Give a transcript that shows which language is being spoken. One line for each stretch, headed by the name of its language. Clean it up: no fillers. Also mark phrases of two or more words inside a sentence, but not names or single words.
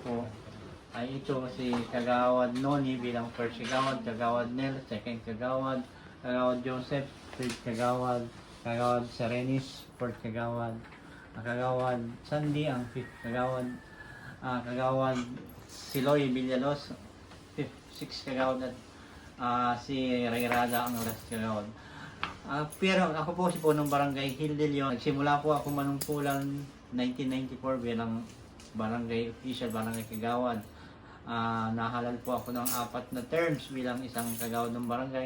Filipino: po ay ito si Kagawad Noni bilang first Kagawad, Kagawad Nel, second Kagawad, Kagawad Joseph, third Kagawad, Kagawad Serenis, fourth Kagawad, Kagawad Sandy ang fifth Kagawad, Kagawad Siloy Villalos, sixth Kagawad at si Rayrada ang last Kagawad. Pero ako po si punong barangay Gil de Leon. Nagsimula po ako manungkulan 1994 bilang barangay official, barangay kagawad. Nahalal po ako ng 4 na terms bilang isang kagawad ng barangay.